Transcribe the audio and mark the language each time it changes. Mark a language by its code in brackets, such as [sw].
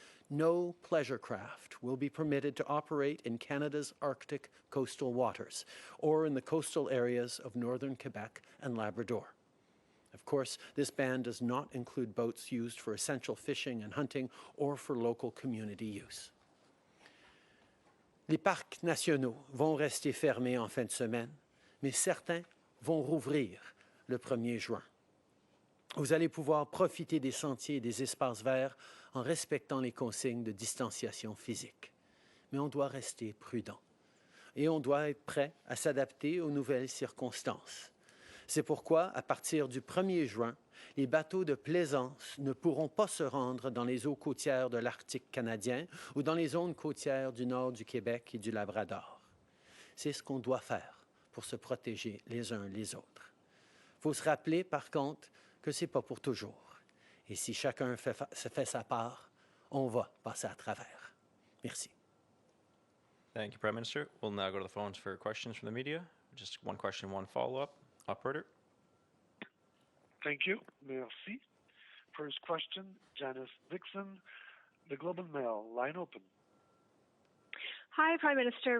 [en] No pleasure craft will be permitted to operate in Canada's Arctic coastal waters or in the coastal areas of northern Quebec and Labrador. Of course, this ban does not include boats used for essential fishing and hunting or for local community use. [fr] Les parcs nationaux vont rester fermés en fin de semaine, mais certains vont rouvrir le 1er juin. Vous allez pouvoir profiter des sentiers et des espaces verts en respectant les consignes de distanciation physique. Mais on doit rester prudent et on doit être prêt à s'adapter aux nouvelles circonstances. C'est pourquoi, à partir du 1er juin, les bateaux de plaisance ne pourront pas se rendre dans les eaux côtières de l'Arctique canadien ou dans les zones côtières du nord du Québec et du Labrador. C'est ce qu'on doit faire pour se protéger les uns les autres. Il faut se rappeler, par contre, que ce n'est pas pour toujours. Et si chacun se fait sa part, on va passer à travers. Merci. [en] Thank you, Prime Minister. We'll now go to the phones for questions from the media. Just one question, one follow-up. Operator. Thank you. Merci. First question, Janice Dixon, The Globe and Mail. Line open. Hi, Prime Minister.